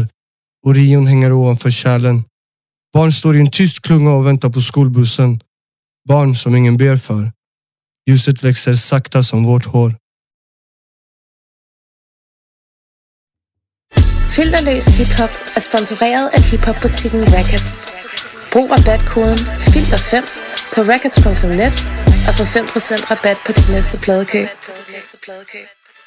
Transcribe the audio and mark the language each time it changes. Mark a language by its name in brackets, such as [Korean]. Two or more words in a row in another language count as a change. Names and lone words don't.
[Swedish] Orion hänger ovanför kärlen. Barn står i en tyst klunga och väntar på skolbussen. Barn som ingen ber för. Ljuset växer sakta som vårt hår. [Danish] Filterløs Hiphop er sponsoreret af hiphopbutikken Records. Brug rabatkoden FILTER5 på records.net og få 5% rabat på dit næste pladekøb.